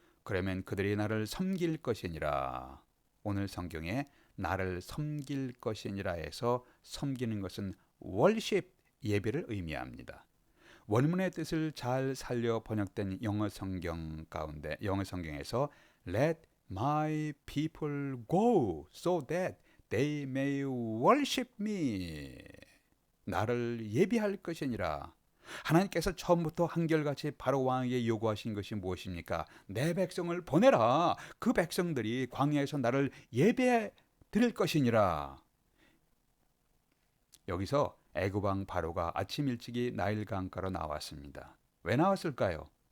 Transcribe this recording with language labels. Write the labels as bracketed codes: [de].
[ko] 그러면 그들이 나를 섬길 것이니라. 오늘 성경에 나를 섬길 것이니라 해서 섬기는 것은 월십, 예배를 의미합니다. 원문의 뜻을 잘 살려 번역된 영어 성경 가운데 영어 성경에서 [en] Let my people go so that they may worship me. [ko] 나를 예비할 것이니라. 하나님께서 처음부터 한결같이 바로 왕에게 요구하신 것이 무엇입니까? 내 백성을 보내라. 그 백성들이 광야에서 나를 예배해 드릴 것이니라. 여기서 애굽 왕 바로가 아침 일찍이 나일 강가로 나왔습니다. 왜 나왔을까요?